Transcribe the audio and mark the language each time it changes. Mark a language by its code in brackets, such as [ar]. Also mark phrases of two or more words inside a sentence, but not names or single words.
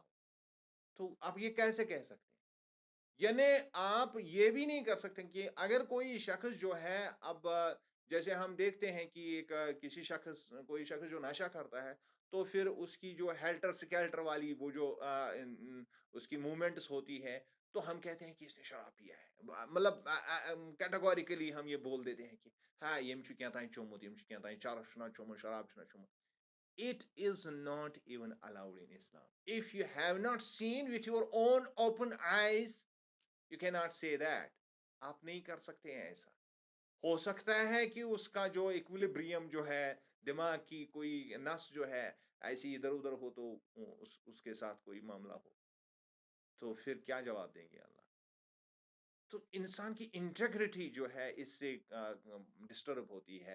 [ur] تو آپ یہ کیسے کہہ سکتے ہیں. یعنی آپ یہ بھی نہیں کر سکتے کہ اگر کوئی شخص جو ہے اب جیسے ہم دیکھتے ہیں کہ ایک کوئی شخص جو نشہ کرتا ہے تو پھر اس کی جو [en] helter skelter [ur] والی وہ جو اس کی موومنٹس ہوتی ہے تو ہم کہتے ہیں کہ اس نے شراب پیا ہے. مطلب کیٹاگوریکلی ہم یہ بول دیتے ہیں کہ ہاں [ks] یم چھُ کینٛہہ چومُت یم چھُ کینٛہہ چرس چھُنہ چومُت شراب چھُنہ چومُت. [en] It is not even allowed in Islam. If you have not seen with your own open eyes you cannot say that. [ur] آپ نہیں کر سکتے ہیں ایسا. ہو سکتا ہے کہ اس کا جو ایکویلیبریم جو ہے دماغ کی کوئی نس جو ہے ایسی ادھر ادھر ہو تو اس کے ساتھ کوئی معاملہ ہو تو پھر کیا جواب دیں گے اللہ. تو انسان کی انٹیگریٹی جو ہے اس سے ڈسٹرب ہوتی ہے.